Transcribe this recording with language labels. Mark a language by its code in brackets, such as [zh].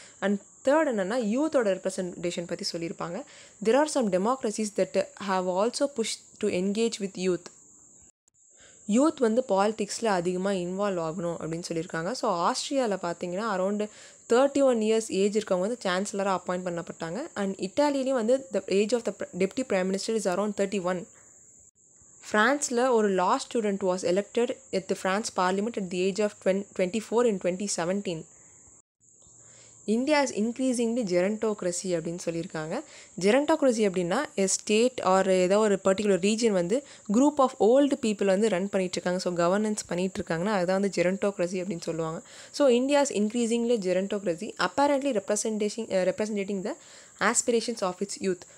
[ta] And third என்னென்னா யூத்தோட representation பற்றி சொல்லியிருப்பாங்க. [en] There are some democracies that have also push to engage with youth. [ta] Youth வந்து பாலிடிக்ஸில் அதிகமாக involve ஆகணும் அப்படின்னு சொல்லியிருக்காங்க. ஸோ ஆஸ்திரியாவில் பார்த்தீங்கன்னா அரௌண்டு 31 years ஏஜ் இருக்கவங்க வந்து சான்சலராக அப்பாயிண்ட் பண்ணப்பட்டாங்க. [en] and [ta] இட்டாலியிலையும் வந்து [en] The age of the deputy prime minister is around 31. [ta] ஃப்ரான்ஸில் ஒரு [en] Law student was elected at the France parliament at the age of 24 in 2017. India is increasingly gerontocracy [ta] அப்படின்னு சொல்லியிருக்காங்க. ஜெரண்டோக்ரஸி அப்படின்னா [en] a state or [ta] ஏதோ ஒரு பர்டிகுலர் ரீஜன் வந்து group of old people வந்து run பண்ணிகிட்ருக்காங்க. ஸோ கவர்னன்ஸ் பண்ணிகிட்ருக்காங்கன்னா அதுதான் வந்து ஜெரண்டோக்ரஸி அப்படின்னு சொல்லுவாங்க. [en] So India is increasingly gerontocracy apparently representing the aspirations of its youth.